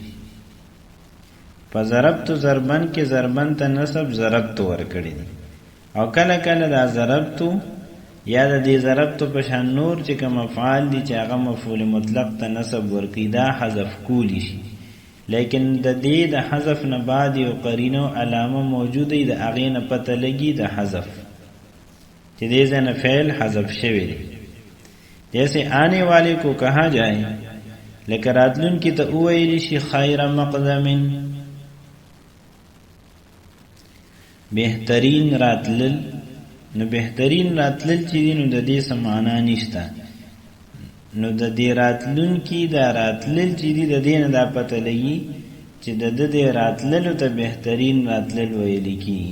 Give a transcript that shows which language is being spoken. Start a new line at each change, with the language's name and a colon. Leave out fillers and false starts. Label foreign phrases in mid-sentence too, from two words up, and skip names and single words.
Pashto: په ضربت ضربن کې ضربن ته نسب ضربت ورکړي، او کله کله دا ضربتو یا د دې ضربتو په شان نور چې کوم افعال دي چې هغه مفعول مطلق ته نسب ورکړي، دا حذف کولی شي. لیکن د دې د حذف نه بعد یو قرینه او علامه موجوده ده، هغې نه پته لګي د حذف چې دې ځای نه فعل حذف شوی دی.
Urdu: جیسے آنے والے کو کہا جائے،
Pashto: لکه راتلونکي ته وویلی شي خیر مقدم، بهترین راتلل. نو بهترین راتلل چې دی نو د دې څه معنا نشته، نو د دې راتلون کې دا راتلل چې دی د دې نه دا پته لګي چې د دې راتللو ته بهترین راتلل ویل کېږي.